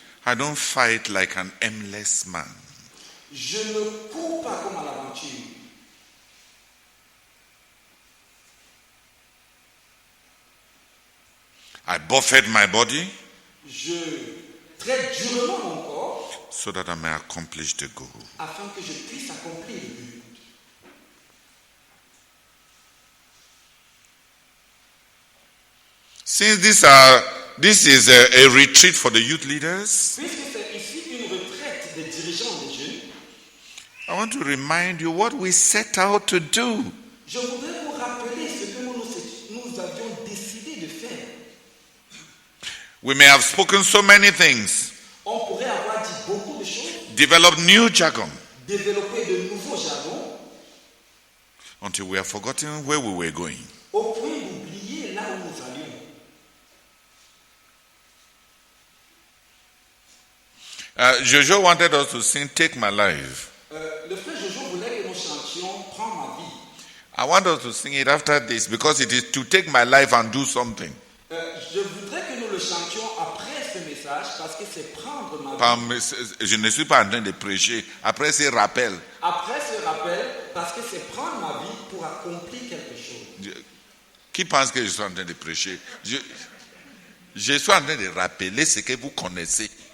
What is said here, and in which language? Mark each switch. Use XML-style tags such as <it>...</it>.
<en>I don't fight like an aimless man.</en> <fr>je ne cours pas comme à l'aventure.</fr> <en>I buffet my body</en> <fr>Je traite durement mon corps</fr> <en>so that I may accomplish the goal.</en> <fr>afin que je puisse accomplir le but.</fr> <en>Since this is a retreat for the youth leaders,</en> <fr>Puisque c'est ici une retraite des dirigeants des jeunes,</fr> <en>I want to remind you what we set out to do.</en> <fr>je voudrais vous rappeler ce que nous avions décidé de faire.</fr> <en>We may have spoken so many things,</en> <fr>On pourrait avoir dit beaucoup de choses,</fr> <en>developed new jargon,</en> <fr>développer de nouveaux jargons,</fr> <en>until we have forgotten where we were going.</en> <fr>au point d'oublier là où nous allions.</fr> <en>Jojo wanted us to sing Take My Life.</en> <fr>Le frère Jojo voulait que nous chantions Prends ma vie.</fr> <en>I want us to sing it after this because it is to take my life and do something.</en> <fr>Je voudrais que nous le chantions après ce message parce que c'est prendre ma vie. Je ne suis pas en train de prêcher. Après ces rappels, Après ce rappel, parce que c'est prendre ma vie pour accomplir quelque chose. qui pense que je suis en train de prêcher? Je suis en train de rappeler ce que vous connaissez.</fr>